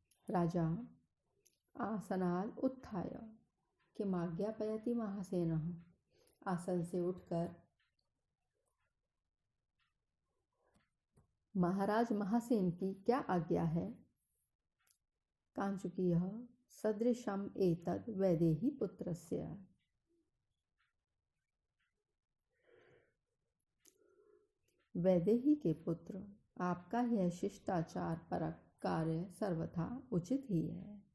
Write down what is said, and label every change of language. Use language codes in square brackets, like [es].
[sa] राजा आसनाद उत्थाय किमाज्ञापयति महासेनः, [hi] आसन से उठकर महाराज महासेन की क्या आज्ञा है। [sa] कांचुकीयः सदृशम एतद् वैदेही पुत्रस्य, [hi] वैदेही के पुत्र, आपका यह शिष्टाचार परक कार्य सर्वथा उचित ही है।